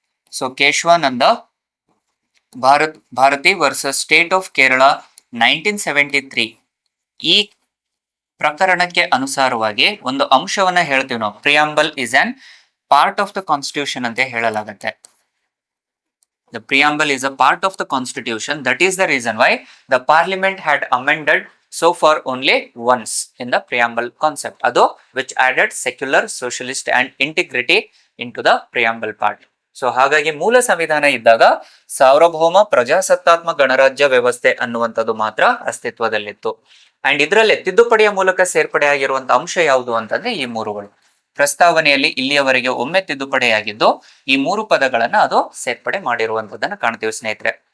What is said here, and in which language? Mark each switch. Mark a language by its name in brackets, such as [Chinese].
[Kannada] So Keshavananda Bharati versus state of Kerala 1973 ಈ ಪ್ರಕರಣಕ್ಕೆ ಅನುಸಾರವಾಗಿ ಒಂದು ಅಂಶವನ್ನ ಹೇಳ್ತೀವಿ ನಾವು. [English] preamble is an part of the constitution [Kannada] ಅಂತ ಹೇಳಲಾಗುತ್ತೆ. [English] The preamble is a part of the constitution. That is the reason why the parliament had amended so far only once in the preamble concept. Ado which added secular, socialist and integrity into the preamble part. [Kannada] So ಹಾಗಾಗಿ ಮೂಲ ಸಂವಿಧಾನ ಇದ್ದಾಗ ಸಾರ್ವಭೌಮ ಪ್ರಜಾಸತ್ತಾತ್ಮಕ ಗಣರಾಜ್ಯ ವ್ಯವಸ್ಥೆ ಅನ್ನುವಂಥದ್ದು ಮಾತ್ರ ಅಸ್ತಿತ್ವದಲ್ಲಿತ್ತು. ಅಂಡ್ ಇದರಲ್ಲಿ ತಿದ್ದುಪಡಿಯ ಮೂಲಕ ಸೇರ್ಪಡೆಯಾಗಿರುವಂತ ಅಂಶ ಯಾವುದು ಅಂತಂದ್ರೆ ಈ ಮೂರುಗಳು. ಪ್ರಸ್ತಾವನೆಯಲ್ಲಿ ಇಲ್ಲಿಯವರೆಗೆ ಒಮ್ಮೆ ತಿದ್ದುಪಡಿಯಾಗಿದ್ದು ಈ ಮೂರು ಪದಗಳನ್ನ ಅದು ಸೇರ್ಪಡೆ ಮಾಡಿರುವಂತದನ್ನ ಕಾಣ್ತೀವಿ ಸ್ನೇಹಿತರೆ.